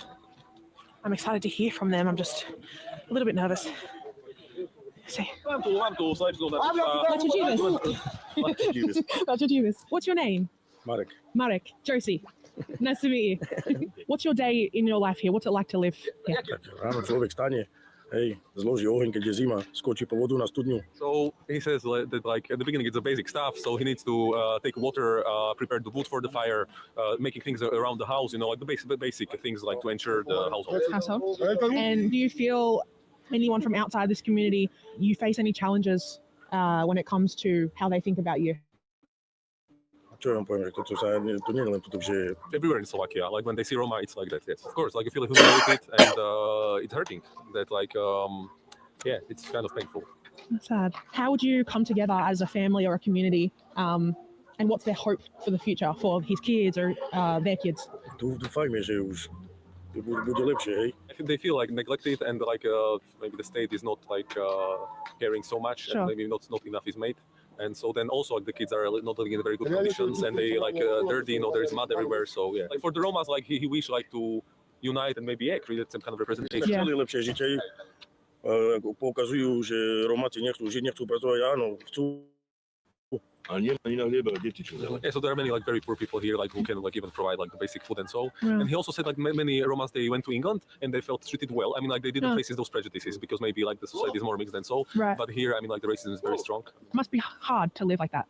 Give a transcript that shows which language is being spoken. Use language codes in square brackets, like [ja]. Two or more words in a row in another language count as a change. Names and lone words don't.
[en] I'm excited to hear from them. I'm just a little bit nervous. See. What's your name? Marek. Marek. Josie. Nice to meet you. What's your day in your life here? What's it like to live here? [sk] Ráno človek stane, hej, zloží oheň, keď je zima, skočí po vodu na studňu. [en] So he says that like at the beginning it's the basic stuff. So he needs to take water, prepare the wood for the fire, making things around the house. You know, like the basic things like to ensure the household. And do you feel anyone from outside this community, you face any challenges when it comes to how they think about you? [sk] Čo vám poviem, že to nie je len toto, že... [en] Everywhere in Slovakia, like when they see Roma, it's like that, yes. Of course, like you feel humiliated and it's hurting. That like, yeah, it's kind of painful. That's sad. How would you come together as a family or a community, and what's their hope for the future for his kids or their kids? [sk] Dúfajme, že už bude lepšie, hej. [en] They feel like neglected and like maybe the state is not like caring so much, Sure. and maybe not enough is made. And so then also like the kids are not living in very good conditions and they like dirty, you know, there's mud everywhere. So yeah, like for the Romas, like he wish like to unite and maybe create some kind of representation. [sk] Chceli lepšie žitie, poukazujú, že Romáci nechcú žiť, nechcú pracovať, áno, chcú. [en] Yeah, so there are many like very poor people here, like who can like even provide like the basic food and so. Yeah. And he also said like many Romans they went to England and they felt treated well. I mean like they didn't face those prejudices because maybe like the society is more mixed than so. Right. But here I mean like the racism is very strong. It must be hard to live like that.